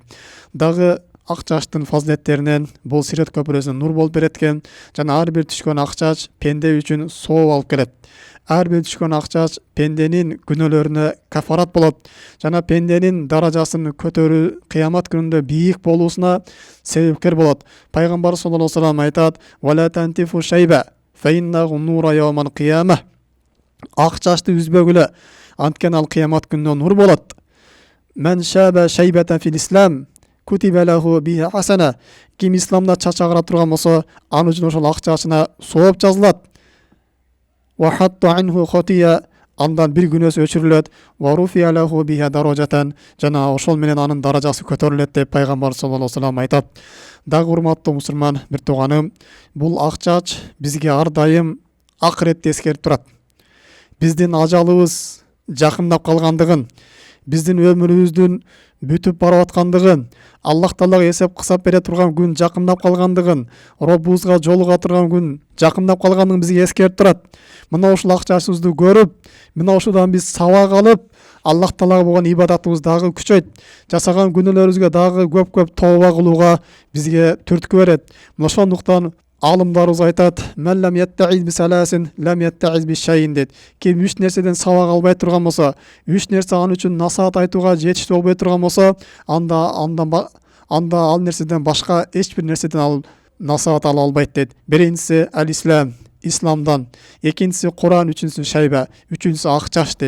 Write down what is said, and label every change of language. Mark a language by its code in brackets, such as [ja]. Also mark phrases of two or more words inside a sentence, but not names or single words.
[ky] Дагы ак чачтын фазилеттеринен бул Сират көпүрөсүнө нур болуп берет экен. Жана ар бир түшкөн ак чач пенде үчүн сооп алып келет. Ар бир түшкөн ак чач пенденин күнөөлөрүнө кафарат болот. Жана пенденин даражасын көтөрүү кыямат күнүндө бийик болуусуна себепкер болот. Пайгамбар [ar] صلى الله عليه وسلم [ky] айтат: [ar] "ولا تنتفوا الشيب فإنه نور يوم القيامة." [ky] Ак чачты үзбөгүлө, анткени ал кыямат күнүндө нур болот. [ar] "من شاب شيبة في الإسلام كتب له بها حسنة." [ky] Ким исламда чач агара турган болсо, анын үчүн ошол ак чачына сооп жазылат. [ar] "وحط عنه خطيئة", [ky] андан бир күнөөсү өчүрүлөт. [ar] "ورفع له بها درجة", [ky] жана ошол менен анын даражасы көтөрүлөт деп пайгамбар [ar] صلى الله عليه وسلم [ky] айтат. Дагы урматтуу мусулман бир тууганым, бул ак чач бизге ар дайым акыретти эскертип турат. Биздин ажалыбыз жакындап калгандыгын, биздин өмүрүбүздүн бүтүп барып аткандыгын, Аллах Таалага эсеп кысап бере турган күн жакындап калгандыгын, Роббубузга жолуга турган күн жакындап калгандыгын бизге эскертип турат. Мына ушул ак чачыбызды көрүп, мына ушудан биз сабак алып, Аллах Таалага болгон ибадатыбыз дагы күчөйт. Жасаган күнөөлөрүбүзгө дагы көп тооба кылууга бизге түрткү берет. Мына ошондуктан алымдарыбыз айтат: [ar] "من لم يتعظ بثلاث لم يتعظ بشيء" [ky] дейт. Ким 3 нерседен сабак албай турган болсо, 3 нерсе аны үчүн насаат айтууга жетиштүү болбой турган болсо, анда ал нерседен башка эч бир нерседен ал насаат ала албайт дейт. Биринчиси ал-ислам, исламдан, экинчиси Куран, үчүнчүсү шайба, үчүнчүсү ак чач дейт.